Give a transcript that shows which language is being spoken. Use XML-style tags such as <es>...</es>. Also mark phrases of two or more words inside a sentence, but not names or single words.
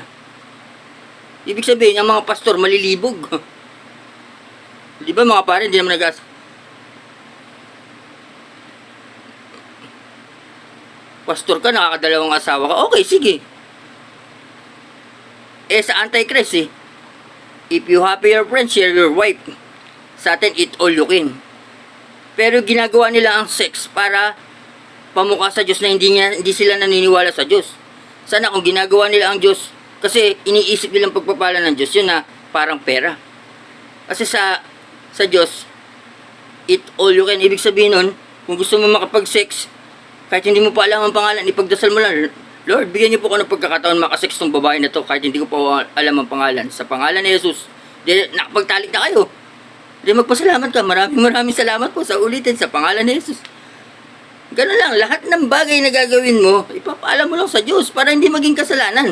<tl>Ibig sabihin, ang mga pastor malilibog. Di ba mga pare, hindi naman pastor ka, nakakadalawang asawa ka, okay, sige.</tl> <en>Sa Antichrist if you happy your friend, share your wife.</en> <tl>Sa atin,</tl> <en>eat all you can.</en> <tl>Pero ginagawa nila ang sex para pamukha sa Diyos na hindi sila naniniwala sa Diyos. Sana kung ginagawa nila ang Diyos, kasi iniisip nilang pagpapala ng Diyos, yun na parang pera. Kasi sa Diyos,</tl> <en>eat all you can.</en> <tl>Ibig sabihin nun, kung gusto mo makapag-sex, kahit hindi mo pa alam ang pangalan, ipagdasal mo lang, Lord, bigyan niyo po ako ng pagkakataon makasex tong babae na to, kahit hindi ko pa alam ang pangalan. Sa pangalan ni Jesus, nakapagtalik na kayo. Magpasalamat ka. Maraming salamat po sa ulitin sa pangalan ni Jesus. Ganun lang, lahat ng bagay na gagawin mo, ipapaalam mo lang sa Diyos para hindi maging kasalanan.</tl>